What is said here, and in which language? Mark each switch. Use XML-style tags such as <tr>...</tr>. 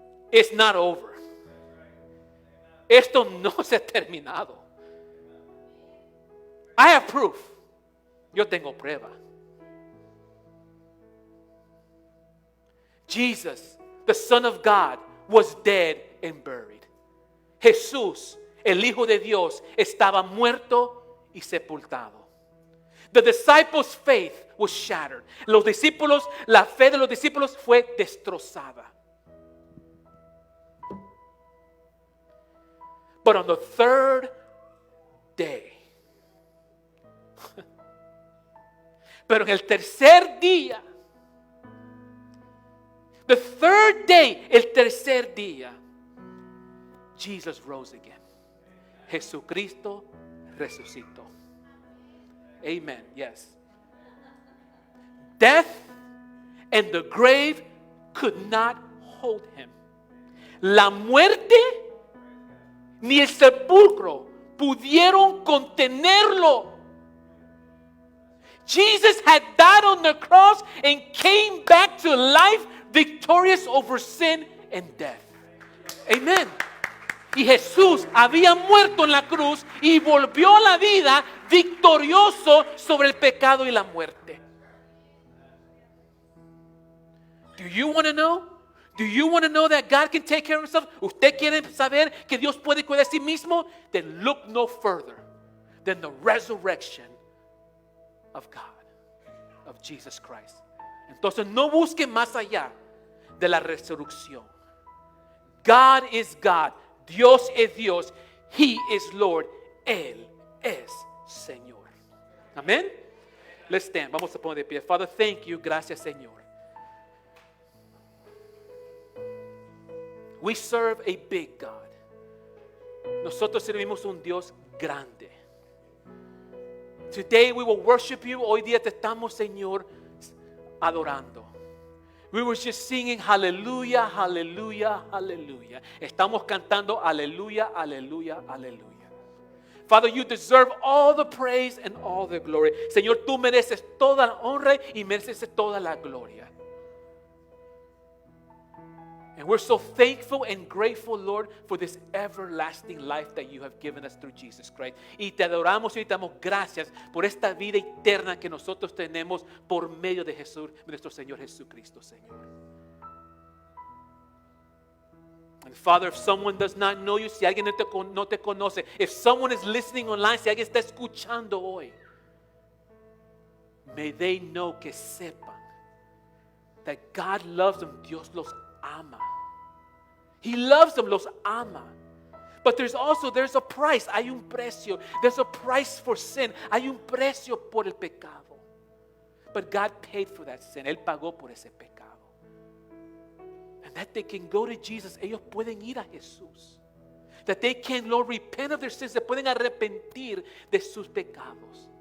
<en>It's not over.</en> <es>Esto no se ha terminado.</es> <en>I have proof.</en> <es>Yo tengo prueba.</es> <en>Jesus, the Son of God, was dead and buried.</en> <es>Jesús, el Hijo de Dios, estaba muerto y sepultado.</es> <en>The disciples' faith was shattered.</en> <es>La fe de los discípulos fue destrozada.</es> <en>But on the third day,</en> <es>pero en el tercer día,</es> <en>The third day,</en> <es>el tercer día,</es> <en>Jesus rose again.</en> <es>Jesucristo resucitó. Amen. Yes.</es> <en>Death and the grave could not hold him.</en> <es>La muerte ni el sepulcro pudieron contenerlo.</es> <en>Jesus had died on the cross and came back to life, victorious over sin and death. Amen.</en> <es>Y Jesús había muerto en la cruz y volvió a la vida victorioso sobre el pecado y la muerte.</es> <en>Do you want to know? Do you want to know that God can take care of himself?</en> <es>¿Usted quiere saber que Dios puede cuidar de sí mismo?</es> <en>Then look no further than the resurrection of God, of Jesus Christ.</en> <es>Entonces no busque más allá de la resurrección.</es> <en>God is God.</en> <es>Dios es Dios.</es> <en>He is Lord.</en> <es>Él es Señor. Amén.</es> <en>Let's stand.</en> <es>Vamos a poner de pie.</es> <en>Father, thank you.</en> <es>Gracias, Señor.</es> <en>We serve a big God.</en> <es>Nosotros servimos un Dios grande.</es> <en>Today we will worship you.</en> <es>Hoy día te estamos, Señor, adorando.</es> <en>We were just singing hallelujah, hallelujah, hallelujah.</en> <es>Estamos cantando aleluya, aleluya, aleluya.</es> <en>Father, you deserve all the praise and all the glory.</en> <es>Señor, tú mereces toda la honra y mereces toda la gloria.</es> <en>And we're so thankful and grateful, Lord, for this everlasting life that you have given us through Jesus Christ.</en> <es>Y te adoramos y te damos gracias por esta vida eterna que nosotros tenemos por medio de Jesús, nuestro Señor Jesucristo, Señor.</es> <en>And Father, if someone does not know you,</en> <es>si alguien no te conoce,</es> <en>if someone is listening online,</en> <es>si alguien está escuchando hoy,</es> <en>may they know,</en> <es>que sepan,</es> <en>that God loves them,</en> <es>Dios los ama.</es> <en>He loves them,</en> <es>los ama.</es> <en>But there's a price,</en> <es>hay un precio.</es> <en>There's a price for sin.</en> <es>Hay un precio por el pecado.</es> <en>But God paid for that sin.</en> <es>Él pagó por ese pecado.</es> <en>And that they can go to Jesus. Ellos pueden ir a Jesús. That they can, Lord, repent of their sins.</en> <es>Se pueden arrepentir de sus pecados.</es>